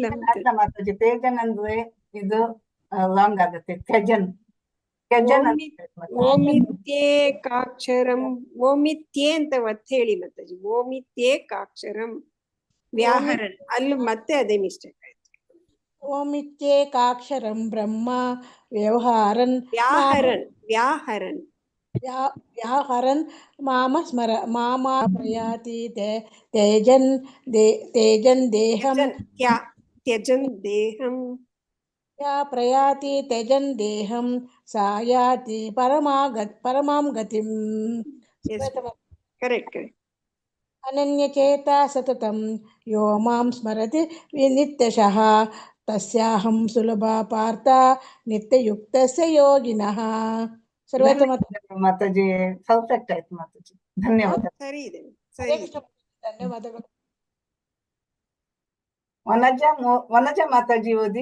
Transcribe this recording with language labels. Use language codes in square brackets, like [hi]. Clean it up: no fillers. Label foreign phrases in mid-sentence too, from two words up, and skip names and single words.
[kn] ಮಾತಾಜಿ. ತೇಜನ್ ಅಂದ್ರೆ ಇದು ಲಾಂಗ್ ಆಗುತ್ತೆ. ತ್ಯಜನ್. [sa] ಓಮಿತ್ಯೇಕಾಕ್ಷರಂ. [kn] ಓಮಿತ್ಯೇ ಅಂತ ಒತ್ತು ಹೇಳಿ ಮಾತಾಜಿ. [sa] ಓಮಿತ್ಯೇಕಾಕ್ಷರಂ ವ್ಯಾಹರನ್. [kn] ಅಲ್ಲಿ ಮತ್ತೆ ಅದೇ ಮಿಸ್ಟೇಕ್ ಆಯ್ತು. [sa] ಓಮಿತ್ಯೇಕಾಕ್ಷರಂ ಬ್ರಹ್ಮ ವ್ಯವಹಾರನ್ ವ್ಯಾಹರನ್ ಮಾಮ ಪ್ರಯಾತಿ ತೇಜನ್ ದೇಹಂ ತ್ಯಜನ್ ದೇಹಂ ಯಾ ಪ್ರಯಾತಿ ತ್ಯಜನ್ ದೇಹಂ ಸಾಯಾತಿ ಪರಮಾಂ ಗತಿಂ. [en] correct correct. [sa] ಅನನ್ಯಚೇತ ಸತತಂ ಯೋ ಮಾಂ ಸ್ಮರತಿ ನಿತ್ಯಶಃ ತಸ್ಯಾಹಂ ಸುಲಭ ಪಾರ್ಥ ನಿತ್ಯಯುಕ್ತಸ್ಯ ಯೋಗಿನಃ. [kn] ಸರ್ವೋತ್ತಮ ಮಾತಾಜಿ ಪರ್ಫೆಕ್ಟ್ ಆಯ್ತು ಮಾತಾಜಿ, ಧನ್ಯವಾದ. ಸರಿ ಇದೆ, ಸರಿ. ಧನ್ಯವಾದಗಳು. ವನಜ ಮಾತಾಜಿ ಓದಿ.